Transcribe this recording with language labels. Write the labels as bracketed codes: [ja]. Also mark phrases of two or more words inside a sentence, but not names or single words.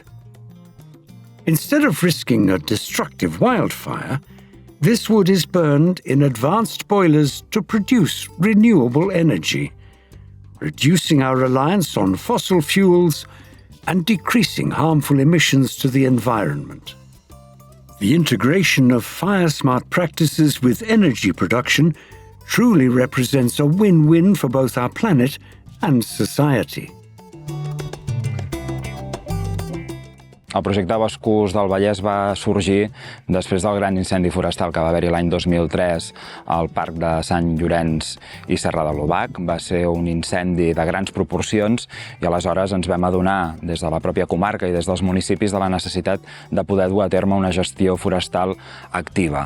[en] Instead of risking a destructive wildfire, this wood is burned in advanced boilers to produce renewable energy, reducing our reliance on fossil fuels and decreasing harmful emissions to the environment. The integration of fire-smart practices with energy production truly represents a win-win for both our planet and society. [ca] El projecte Boscos del Vallès va sorgir després del gran incendi forestal que va haver-hi l'any 2003 al Parc de Sant Llorenç i Serra de l'Obac. Va ser un incendi de grans proporcions i aleshores ens vam adonar des de la pròpia comarca i des dels municipis de la necessitat de poder dur a terme una gestió forestal activa.